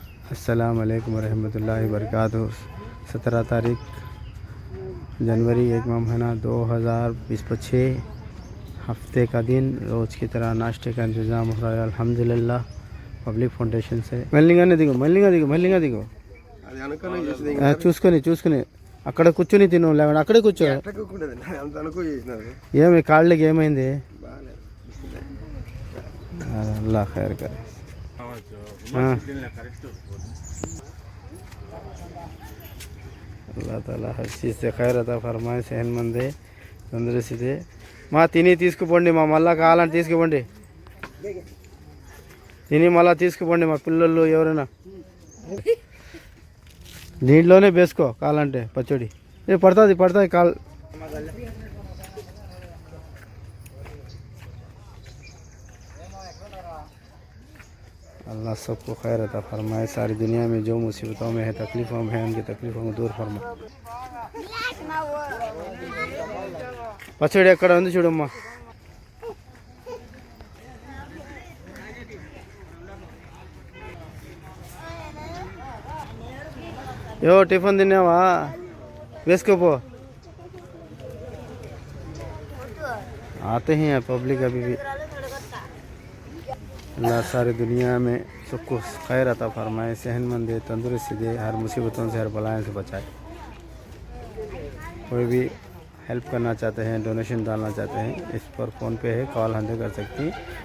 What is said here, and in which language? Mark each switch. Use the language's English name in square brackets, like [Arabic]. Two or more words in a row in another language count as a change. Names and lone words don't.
[Arabic] السلام عليكم ورحمة الله وبركاته. [Hindi] 17 तारीख जनवरी, एक माह महीना 2026 हफ्ते का दिन। रोज़ की तरह नाश्ते का इंतज़ाम हो रहा है अल्हम्दुलिल्लाह पब्लिक फाउंडेशन से। [Telugu] మెల్లిగానే దిగు చూసుకొని అక్కడ కూర్చొని తిను, లేకుండా అక్కడే కూర్చో. ఏమి కాళ్ళకి ఏమైంది? [Hindi] अल्लाह खैर करे। अल्लाह ताला हर चीज़ से खैर अता फरमाए, सेहतमंद दे, तंदुरुस्ती दे। [Telugu] మా తిని తీసుకుపోండి, మా మళ్ళా కావాలని తీసుకుపోండి, తిని మళ్ళా తీసుకుపోండి. మా పిల్లలు ఎవరైనా దీంట్లోనే వేసుకో కావాలంటే పచ్చడి. పడుతుంది కాల్. [Hindi] अल्लाह सबको खैर अता फरमाए। सारी दुनिया में जो मुसीबतों में है, तकलीफ़ों में है, उनकी तकलीफ़ों को दूर फरमाए। [Telugu] పచ్చడి ఎక్కడ ఉంది చూడమ్మా. यो टिफिन తిన్నావా? వేసుకోపో. [Hindi] आते हैं पब्लिक अभी भी। अल्लाह सारी दुनिया में सबको खैर अता फरमाए, सेहतमंद दे, तंदुरुस्ती दे, हर मुसीबतों से, हर बलाएं से बचाए। कोई भी हेल्प करना चाहते हैं, डोनेशन डालना चाहते हैं, इस पर फ़ोन पे है, कॉल हंदे कर सकती हैं।